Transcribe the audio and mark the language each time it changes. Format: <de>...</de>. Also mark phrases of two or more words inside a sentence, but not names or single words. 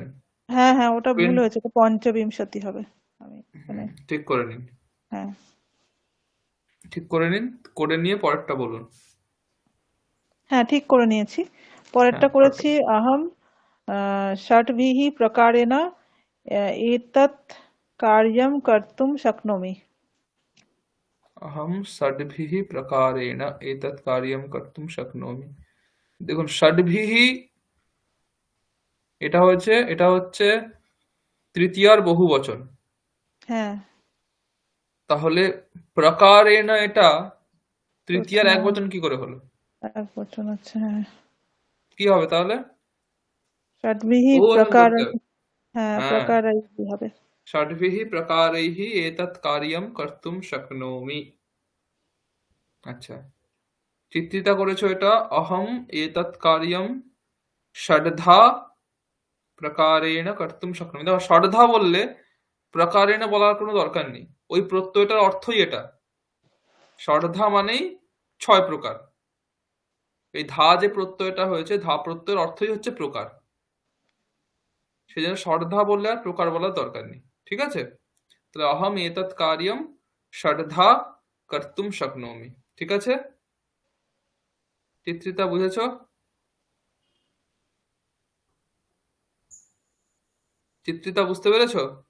<bn>হ্যাঁ হ্যাঁ, ওটা ভুল টুয়েন- হয়েছে, তো পঞ্চবিংশতি হবে। আমি মানে ঠিক করে নিন হ্যাঁ ঠিক করে নিন করে নিয়ে পরেরটা বলুন হ্যাঁ, ঠিক করে নিয়েছি। হ্যাঁ পরেরটা পরেরটা</bn> <sa>করেছি আহম ষটভিঃ প্রকারেণ এতৎ কার্যম কর্তুম শক্নোমি। अहम षड्भिः प्रकारेण एतत् कार्यं कर्तुं शक्नोमि দেখুন ষड्भिः</sa> <bn>এটা হচ্ছে তৃতীয়ার বহুবচন হ্যাঁ, তাহলে প্রকারেণ এটা তৃতীয়ার প্রথমা একবচন কি করে হলো এক বচন আছে, হ্যাঁ। কি হবে তাহলে ষটভিঃ বহুবচন প্রকার, করতে হবে হ্যাঁ হ্যাঁ প্রকারাই হবে।</bn> <sa>ষड्भिः प्रकारैः एतत् कार्यं कर्तुं शक्नोमि</sa> <bn>আচ্ছা চিত্রিতা করেছো এটা</bn> <sa>অহম এতৎ কার্যম ষডধা প্রকারেণ কর্তুম</sa> <bn>শক্নোমি দেখো ষডধা বললে প্রকারেণ বলার কোনো দরকার নেই ওই প্রত্যয়টার অর্থই এটা ষডধা মানেই 6 প্রকার এই ধা যে প্রত্যয়টা হয়েছে ধা প্রত্যয়ের অর্থই হচ্ছে প্রকার সেজন্য ষডধা বললে আর প্রকার বলার দরকার নেই ঠিক আছে তাহলে</bn> <sa>অহম এতৎ কার্যম ষডধা কর্তুম শক্নোমি</sa> <bn>ঠিক আছে চিত্রিতা বুঝেছো চিত্রিতা বুঝতে পেরেছো</bn>